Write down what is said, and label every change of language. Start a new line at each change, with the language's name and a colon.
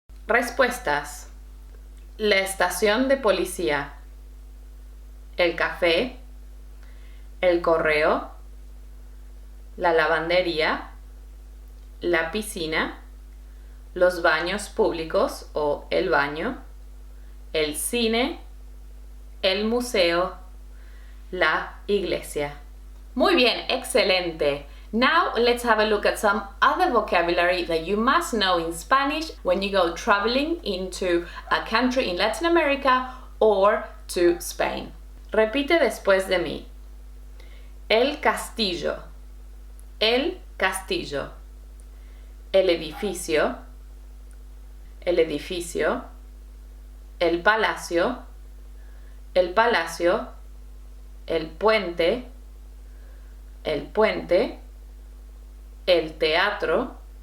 Spanish: Respuestas. La estación de policía, el café, el correo, la lavandería, la piscina, los baños públicos o el baño, el cine, el museo, la iglesia. Muy bien, excelente.
English: Now let's have a look at some other vocabulary that you must know in Spanish when you go traveling into a country in Latin America or to Spain.
Spanish: Repite después de mí. El castillo, el castillo, el edificio, el edificio, el palacio, el palacio, el puente, el puente, el teatro,